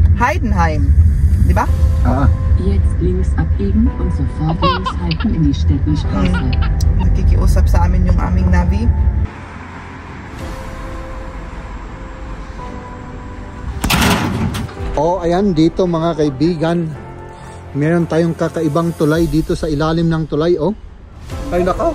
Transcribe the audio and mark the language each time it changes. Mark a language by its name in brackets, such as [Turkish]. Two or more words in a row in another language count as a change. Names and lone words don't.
[Filipino] Heidenheim. Di ba? [German] Jetzt links abbiegen und sofort links halten in die Stettenstraße. [Filipino] Nakikiusap sa amin yung aming Navi. Ayan dito mga kaibigan. Meron tayong kakaibang tulay dito sa ilalim ng tulay, Ay nako.